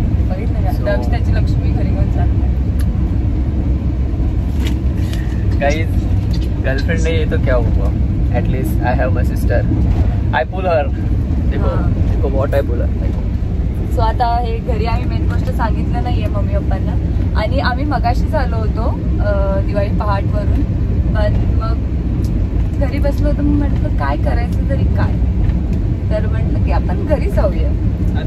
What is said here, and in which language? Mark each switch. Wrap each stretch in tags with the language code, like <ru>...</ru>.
<mr>बघितलं का त्याची लक्ष्मी घरी घेऊन चालते।</mr> <en>guys girlfriend</en> <hi>नहीं है तो क्या हुआ,</hi> <en>At least I have my sister, I pull her.</en> <hi>देखो</hi> <en>What I pull her.</en> <mr>So आता हे घरी आम्ही मेन गोष्ट सांगितलं नाहीये मम्मी पप्पांना आणि आम्ही मगाशीच आलो होतो दिवाळी पहाटवरून, पण मग घरी बसलो होतो मग म्हटलं काय करायचं तरी काय, तर म्हटलं की आपण घरी जाऊया।</mr>